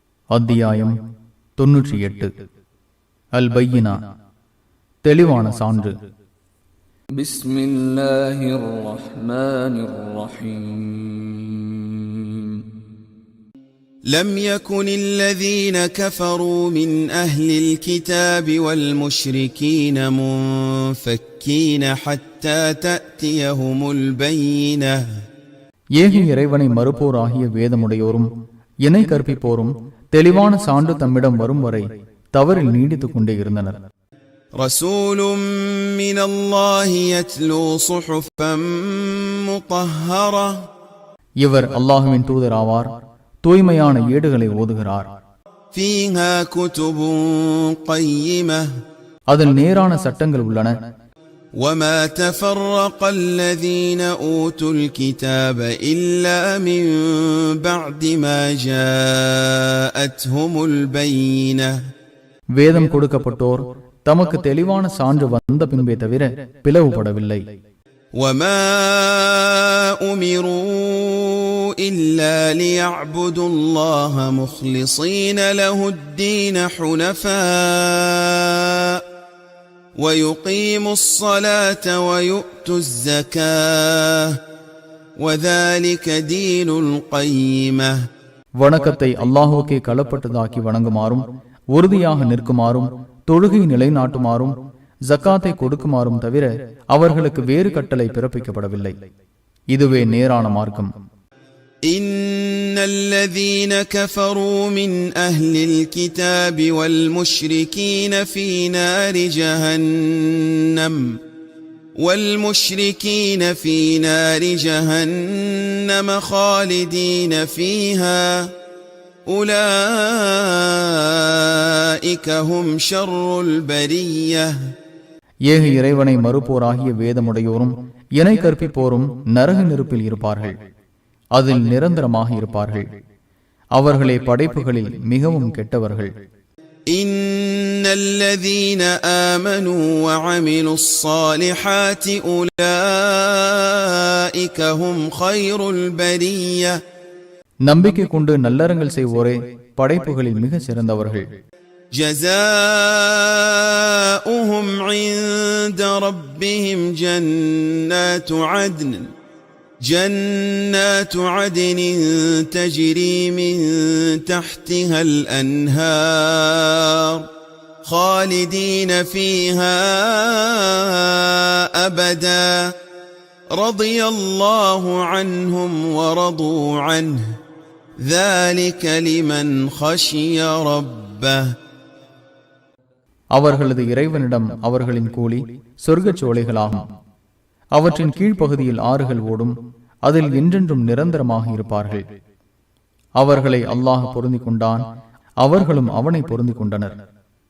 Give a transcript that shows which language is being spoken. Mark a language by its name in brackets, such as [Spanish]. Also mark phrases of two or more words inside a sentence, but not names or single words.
[Tamil] அத்தியாயம் 98. அல் பையினா, தெளிவான சான்று. [Arabic] بسم الله الرحمن الرحيم. لم يكن الذين كفروا من أهل الكتاب والمشركين منفكين حتى تأتيهم البينة. [Tamil] ஏக இறைவனை மறுப்போர் ஆகிய வேதமுடையோரும் இணை கற்பிப்போரும் தெளிவான சான்று தம்மிடம் வரும் வரை தவறில் நீடித்துக் கொண்டே இருந்தனர். [Arabic] رسول من الله يتلو صحفا مطهرة. [Tamil] இவர் அல்லாஹ்வின் தூதர் ஆவார், தூய்மையான ஏடுகளை ஓதுகிறார். [Arabic] فيها كتب قيمة. [Tamil] அதில் நேரான சட்டங்கள் உள்ளன. [Arabic] وما تفرق الذين أوتوا الكتاب إلا من بعد ما جاءتهم البينة. [Tamil] வேதம் கொடுக்கப்பட்டோர் தமக்கு தெளிவான சான்று வந்த பின்பே தவிர பிளவுபடவில்லை. [Arabic] وما أمروا إلا ليعبدوا الله مخلصين له الدين حنفاء ويقيموا الصلاة ويؤتوا الزكاة وذلك دين القيمة. [Tamil] வணக்கத்தை அல்லாஹுக்கே களப்பட்டதாக்கி வணங்குமாறும், உறுதியாக நிற்குமாறும், தொழுகை நிலைநாட்டுமாறும், ஜக்காத்தை கொடுக்குமாறும் தவிர அவர்களுக்கு வேறு கட்டளை பிறப்பிக்கப்படவில்லை. இதுவே நேரான மார்க்கம். [Arabic] إن الذين كفروا من أهل الكتاب والمشركين في نار جهنم خالدين فيها أولئك هم شر البرية. [Tamil] ஏக இறைவனை மறுப்போராகிய வேதமுடையோரும் இணை கற்பிப்போரும் நரக நெருப்பில் இருப்பார்கள், அதில் நிரந்தரமாக இருப்பார்கள். அவர்களே படைப்புகளில் மிகவும் கெட்டவர்கள். [Arabic] إن الذين آمنوا وعملوا الصالحات أولئك هم خير البرية. [Tamil] நம்பிக்கை கொண்டு நல்லறங்கள் செய்வோரே படைப்புகளில் மிக சிறந்தவர்கள். [Arabic] جزاؤهم عند ربهم جنات عدن تجري من تحتها الأنهار خالدين فيها أبدا رضي الله عنهم ورضوا عنه ذلك لمن خشي ربه. [Tamil] அவர்களது இறைவனிடம் அவர்களின் கூலி சொர்க்கச் சோலைகளாகும். அவற்றின் கீழ்ப்பகுதியில் ஆறுகள் ஓடும், அதில் என்றென்றும் நிரந்தரமாக இருப்பார்கள். அவர்களை அல்லாஹ் பொருந்திக் கொண்டான், அவர்களும் அவனை பொருந்திக் கொண்டனர்.